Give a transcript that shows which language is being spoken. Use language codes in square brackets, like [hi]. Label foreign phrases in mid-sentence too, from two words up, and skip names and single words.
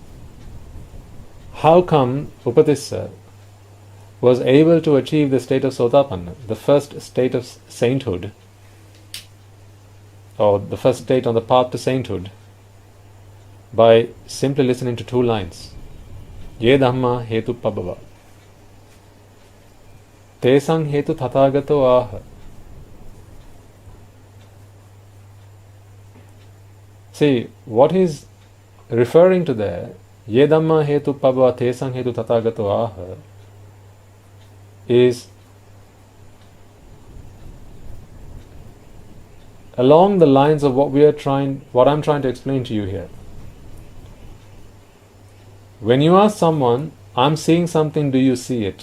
[en] How come Upadesa was able to achieve the state of Sotapanna, the first state of sainthood, or the first state on the path to sainthood, by simply listening to 2 lines? [pi] Ye dhamma hetu pabhava te sang hetu tathagato aha. [en] See, what he's referring to there, [pi] ye dhamma hetu pabhava te sang hetu tathagato aha, [en] is along the lines of what I'm trying to explain to you here. When you ask someone, I'm seeing something, do you see it?